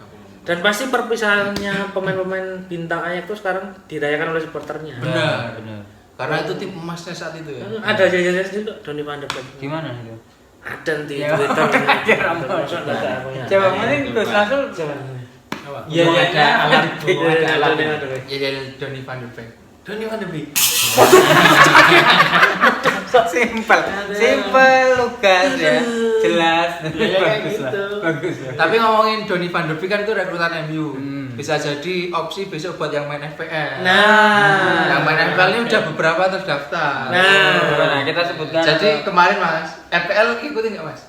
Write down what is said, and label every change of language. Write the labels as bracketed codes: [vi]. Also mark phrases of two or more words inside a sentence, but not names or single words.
[id] Dan pasti perpisahannya pemain-pemain bintang ayak itu sekarang dirayakan oleh supporternya. Benar. Benar. Karena itu tim emasnya saat itu ya. Ada jajaran juga Donny van de Beek. Gimana itu? Ada di Ya. Twitter. Masa Masa enggak punya. Coba mending Gus Rasul Apa? Iya, Mau iya, ada alat. Mau ada alat. Donny van de Beek. Ya jadi Donny van de Beek. Donny van de Beek. Simpel Lukas ya. Jelas. Ya, kayak Bagus lah. gitu. Bagus lah. Tapi ngomongin Donny van de Beek kan itu rekrutan MU. Hmm. Bisa jadi opsi besok buat yang main FPL. Nah, yang main FPL ini udah beberapa terdaftar. Nah, kita sebutkan. Jadi kemarin Mas, FPL ikutin nggak Mas?